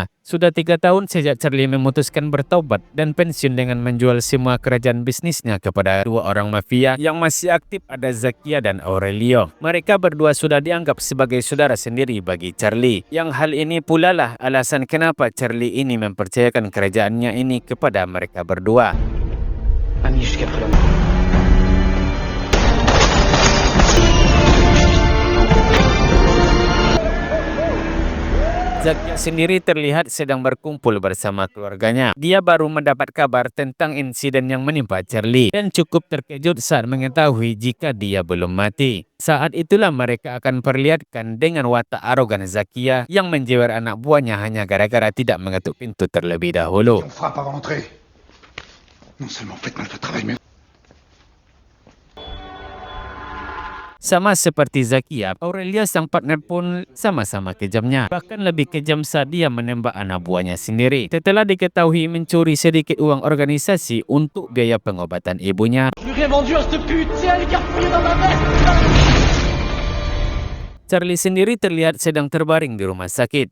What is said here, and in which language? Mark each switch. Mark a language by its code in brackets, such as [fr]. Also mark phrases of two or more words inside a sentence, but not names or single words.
[id] Sudah 3 tahun sejak Charlie memutuskan bertaubat dan pensiun dengan menjual semua kerajaan bisnisnya kepada 2 orang mafia yang masih aktif, ada Zakia dan Aurelio. Mereka berdua sudah dianggap sebagai saudara sendiri bagi Charlie. Yang hal ini pula lah alasan kenapa Charlie ini mempercayakan kerajaannya ini kepada mereka berdua. [fr] Ami jusqu'à après la mort. [id] Zakia sendiri terlihat sedang berkumpul bersama keluarganya. Dia baru mendapat kabar tentang insiden yang menimpa Charlie dan cukup terkejut saat mengetahui jika dia belum mati. Saat itulah mereka akan perlihatkan dengan watak arogan Zakia yang menjewer anak buahnya hanya gara-gara tidak mengetuk pintu terlebih dahulu. [fr] On frappe avant d'entrer. Non seulement faites mal votre travail, mais... [id] Sama seperti Zakia, Aurelio sang partner pun sama-sama kejamnya. Bahkan lebih kejam saat dia menembak anak buahnya sendiri. Setelah diketahui mencuri sedikit uang organisasi untuk biaya pengobatan ibunya, Charlie sendiri terlihat sedang terbaring di rumah sakit.